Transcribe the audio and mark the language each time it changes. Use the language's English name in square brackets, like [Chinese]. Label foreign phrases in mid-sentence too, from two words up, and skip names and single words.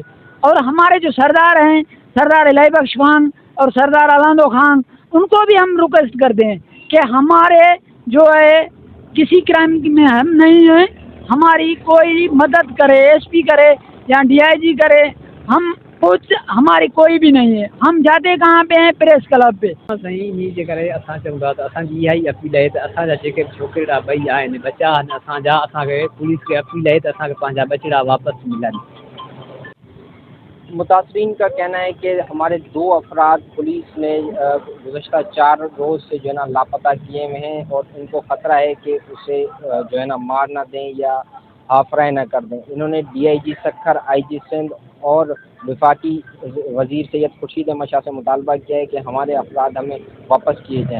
[Urdu] اور ہمارے جو سردار ہیں، سردار الہی بخش خان اور سردار علندو خان، ان کو بھی ہم ریکویسٹ کرتے ہیں کہ ہمارے جو ہے کسی کرائم میں ہم نہیں ہیں، ہماری کوئی مدد کرے، ایس پی کرے یا ڈی آئی جی کرے. ہم کچھ ہماری کوئی بھی نہیں ہے. ہم جاتے کہاں پہ ہیں؟ پریس کلب پہ. صحیح نہیں [Sindhi] जे करे असां चऊं था त असांजी इहा ई अपील आहे त असांजा जेके छोकिरा ॿई आहिनि बचा आहिनि असांजा, असांखे पुलिस खे अपील आहे त असांखे पंहिंजा बचड़ा वापसि मिलनि. [Urdu] متاثرین کا کہنا ہے کہ ہمارے 2 افراد پولیس نے گزشتہ 4 روز سے جو ہے نا لاپتہ کیے ہوئے ہیں اور ان کو خطرہ ہے کہ اسے جو ہے نا مار نہ دیں یا آفرائی نہ کر دیں. انہوں نے ڈی آئی جی سکھر، آئی جی سندھ اور وفاقی وزیر سید خورشید احمد شاہ سے مطالبہ کیا ہے کہ ہمارے افراد ہمیں واپس کیے جائیں.